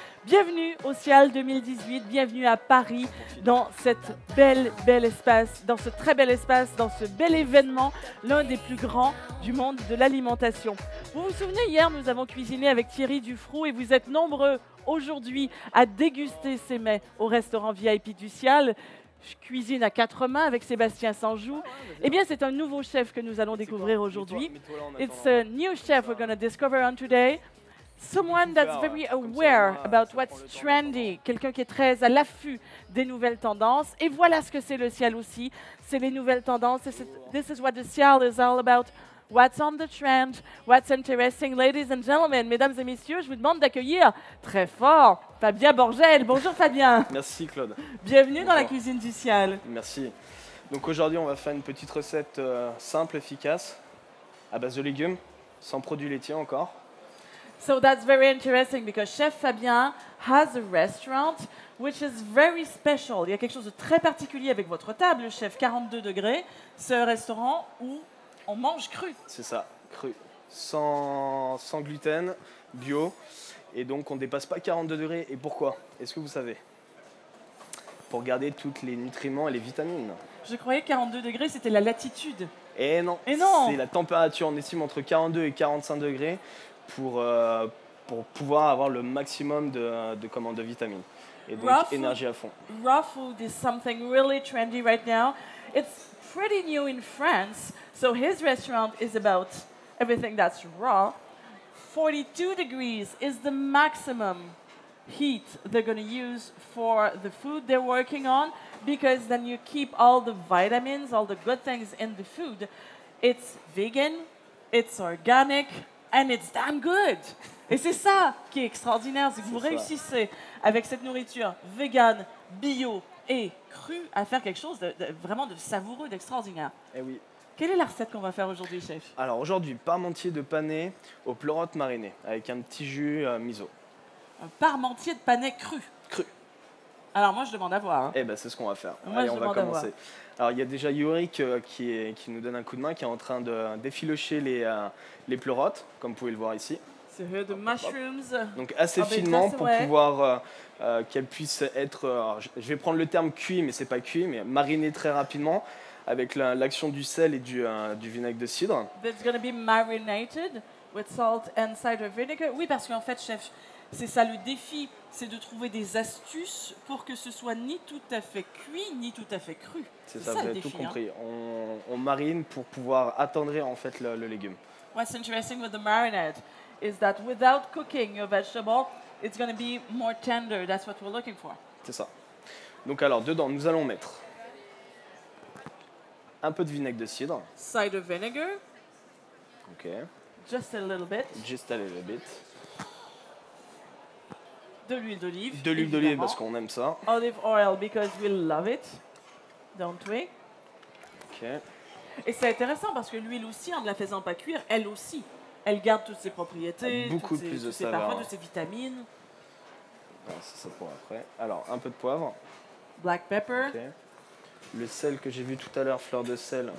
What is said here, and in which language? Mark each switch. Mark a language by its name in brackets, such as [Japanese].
[French] Bienvenue au Cial 2018, bienvenue à Paris, dans cette bel espace, dans ce très bel espace, dans ce bel événement, l'un des plus grands du monde de l'alimentation. Vous vous souvenez, hier, nous avons cuisiné avec Thierry Dufroux et vous êtes nombreux aujourd'hui à déguster ces mets au restaurant VIP du Cial. Je cuisine à quatre mains avec Sébastien Sanjou. Eh bien, c'est un nouveau chef que nous allons découvrir aujourd'hui. [English] It's a new chef we're going to discover on today. Someone that's very aware about what's trendy. [French] Quelqu'un qui est très à l'affût des nouvelles tendances. Et voilà ce que c'est le Cial aussi. C'est les nouvelles tendances. [English] This is what the Cial is all about. What's on the trend? What's interesting? Ladies and gentlemen, [French] mesdames et messieurs, je vous demande d'accueillir très fort Fabien Borgel. Bonjour Fabien. Merci Claude. Bienvenue dans la cuisine du Cial. Merci. Donc aujourd'hui, on va faire une petite recette simple, efficace, à base de légumes, sans produits laitiers encore. [English] So that's very interesting because Chef Fabien has a restaurant which is very special. [French] Il y a quelque chose de très particulier avec votre table, chef, 42 degrés. C'est un restaurant où on mange cru. C'est ça, cru, sans gluten, bio. Et donc on ne dépasse pas 42 degrés. Et pourquoi? Est-ce que vous savez? Pour garder tous les nutriments et les vitamines. Je croyais que 42 degrés, c'était la latitude. Et non, c'est la température. On estime entre 42 et 45 degrés pour pouvoir avoir le maximum de vitamines. Et donc énergie à fond. [English] Raw food is something really trendy right now. It's pretty new in France. So his restaurant is about everything that's raw. 42 degrees is the maximum heat they're going to use for the food they're working on, because then you keep all the vitamins, all the good things in the food. It's vegan, it's organic, and it's damn good. [French] Et c'est ça qui est extraordinaire, c'est que vous réussissez avec cette nourriture vegan, bio et crue à faire quelque chose vraiment de savoureux, d'extraordinaire. Eh oui. Quelle est la recette qu'on va faire aujourd'hui, chef? Alors aujourd'hui, parmentier de panais au pleurote mariné avec un petit jus miso. Un parmentier de panais cru. Cru. Alors moi, je demande à voir. Hein. Eh ben, c'est ce qu'on va faire. Moi, allez, je on va demande à voir. commencer. Alors il y a déjà Yorick qui nous donne un coup de main, qui est en train de d'effilocher les pleurotes, comme vous pouvez le voir ici. C'est [English] the mushrooms. [French] Donc assez finement pour pouvoir qu'elles puissent être, alors, je vais prendre le terme cuit, mais c'est pas cuit, mais mariné très rapidement avec l'action du sel et du vinaigre de cidre. [English] That's going to be marinated with salt and cider vinegar. [French] Oui, parce qu'en fait, chef, c'est ça le défi, c'est de trouver des astuces pour que ce soit ni tout à fait cuit, ni tout à fait cru. C'est ça, vous avez tout compris. On marine pour pouvoir attendrir en fait le légume. [English] What's interesting with the marinade is that without cooking your vegetable, it's going to be more tender. That's what we're looking for. [French] C'est ça. Donc alors, dedans, nous allons mettre un peu de vinaigre de cidre. [English] Cider vinegar. Ok. Just a little bit. Just a little bit. [French] De l'huile d'olive. De l'huile d'olive parce qu'on aime ça. [English] Olive oil because we love it. Don't we? Ok. [French] Et c'est intéressant parce que l'huile aussi, en ne la faisant pas cuire, elle aussi, elle garde toutes ses propriétés, beaucoup toutes plus de ses saveur. parfums, toutes ses vitamines. C'est ça pour après. Alors, un peu de poivre. [English] Black pepper. Ok. [French] Le sel que j'ai vu tout à l'heure, fleur de sel.